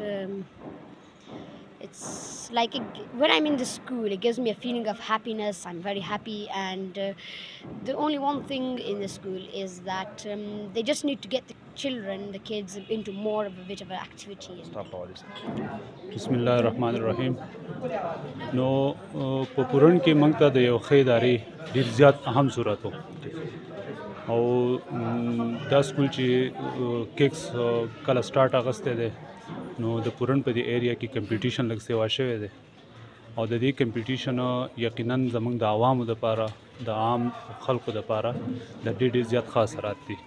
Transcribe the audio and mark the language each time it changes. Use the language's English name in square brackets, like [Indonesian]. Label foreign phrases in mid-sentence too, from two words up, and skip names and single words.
[English] It's like when I'm in the school, it gives me a feeling of happiness. I'm very happy, and the only one thing in the school is that they just need to get the kids into more of a bit of an activity. Stop all this. [Arabic] بسم الله الرحمن الرحيم. [English] No, [Pashto] په پورن کې موږ ته د یو ښې ادارې ډېر زیات اهم ضرورت و. او دا سکول چې کیکس کله سٹارټ اغستی دی نو د پورن په دې ایریا کې کمپټیشن لږ سیوا شوی دی او د دې کمپټیشن یقینا زموږ د عوامو دپاره د عام خلکو دپاره د ډېر زیات ښه اثرات دي.